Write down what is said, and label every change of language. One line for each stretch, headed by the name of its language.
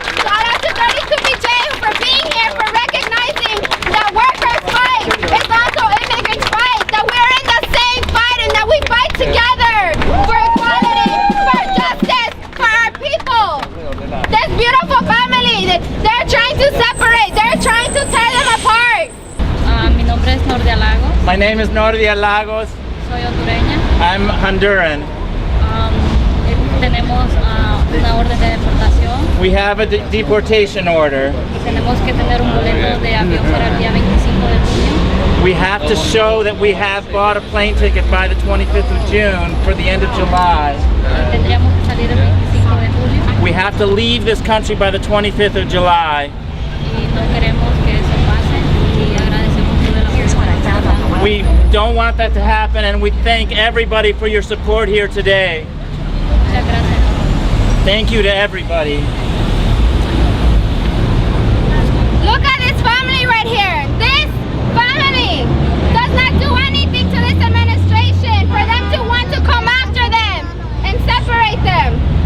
English: Shout out to 32BJ for being here, for recognizing that workers' fight is also immigrants' fight, that we're in the same fight and that we fight together for equality, for justice, for our people. This beautiful family, they're trying to separate, they're trying to tear them apart.
Spanish: Mi nombre es Nordia Lagos,
English: My name is Nordia Lagos.
Spanish: soy hondureña.
English: I'm Honduran.
Spanish: Tenemos una orden de deportación
English: We have a deportation order.
Spanish: y tenemos que tener un boleto de avión para el día 25 de junio.
English: We have to show that we have bought a plane ticket by the 25th of June for the end of July.
Spanish: Tendríamos que salir el 25 de julio
English: We have to leave this country by the 25th of July.
Spanish: y no queremos que eso pase y agradecemos todo el apoyo que nos están dando.
English: We don't want that to happen, and we thank everybody for your support here today.
Spanish: Muchas gracias.
English: Thank you to everybody. Look at this family right here. This family does not do anything to this administration for them to want to come after them and separate them.